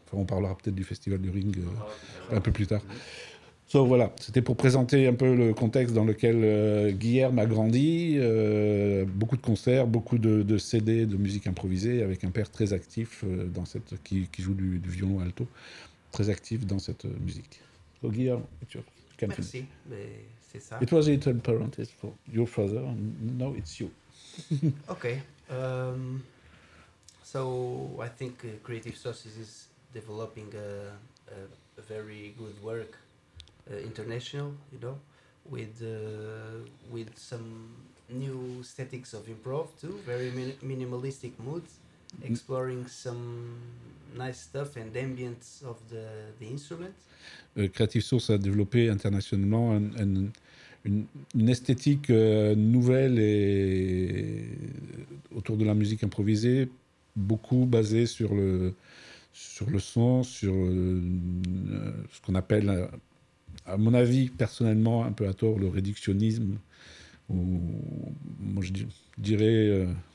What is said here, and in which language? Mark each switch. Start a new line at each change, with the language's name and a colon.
French: Enfin, on parlera peut-être du Festival du Ring un peu plus tard. Donc voilà, c'était pour présenter un peu le contexte dans lequel Guilherme a grandi. Beaucoup de concerts, beaucoup de CD, de musique improvisée, avec un père très actif dans cette, qui joue du violon alto, très actif dans cette musique.
English: So Guilherme, tu can finish.
French: Merci, mais c'est ça.
English: It was a little parenthesis for your father, now it's you. Okay. So I think Creative Sources is developing a very good work. International, you know, with some new aesthetics of improv too, very minimalistic moods, exploring some nice stuff and ambience of the instrument.
French: Creative Source a développé internationalement une esthétique nouvelle et autour de la musique improvisée, beaucoup basée sur le son, sur ce qu'on appelle à mon avis, personnellement, un peu à tort, le réductionnisme, ou moi je dirais,